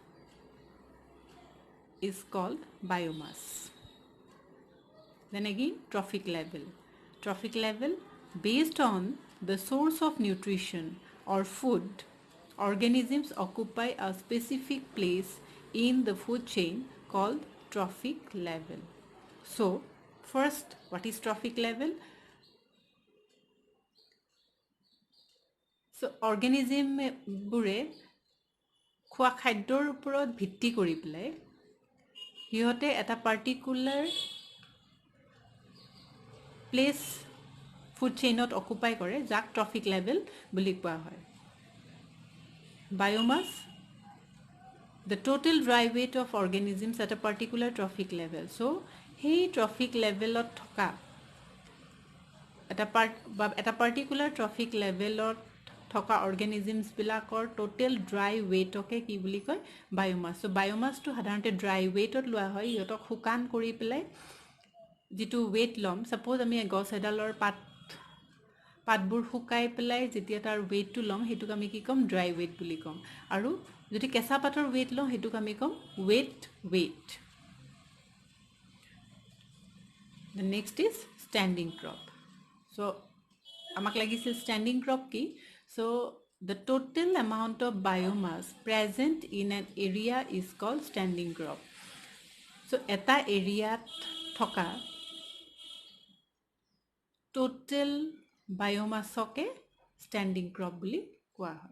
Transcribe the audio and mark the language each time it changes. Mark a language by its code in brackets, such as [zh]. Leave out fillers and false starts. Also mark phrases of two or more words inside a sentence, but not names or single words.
[en] is called biomass then again trophic level based on the source of nutrition or food organisms occupy a specific place in the food chain called trophic level so first what is trophic level so organism [as] বোৰে খোৱা খাদ্যৰ ওপৰত ভিত্তি কৰি পেলাই ইহঁতে এটা particular [en] place food chain not occupy [as] কৰে যাক [en] trophic level [as] বুলি কোৱা হয় [en] biomass the total dry weight of organisms at a particular trophic level so hey trophic level [as] ত থকা [en] at a particular trophic level [as] ত থকা অৰ্গেনিজমছ বিলাকৰ [en] টোটেল dry weightke [as] কি বুলি কয় বায়োমাছ [en] so biomassto [as] সাধাৰণতে [en] dry weightot [as] লোৱা হয় ইহঁতক শুকান কৰি পেলাই যেটো ৱেট লম সাপোজ আমি গছ এডালৰ পাতবোৰ শুকাই পেলাই যেতিয়া তাৰ ৱেটটো লম হেতুক আমি কি কম [en] dry weight [as] বুলি কম আৰু যদি কেঁচা পাতৰ ৱেট লম হেতুক আমি কম ৱেট [en] The next is standing crop. [as] So, আমাক লাগিছিল [en] standing crop [as] ki. [en] So, the total amount of biomass present in an area is called standing crop. [as] So, এটা area থকা [en] total biomass [as] hoke [en] standing crop [as] বুলি কোৱা হয়.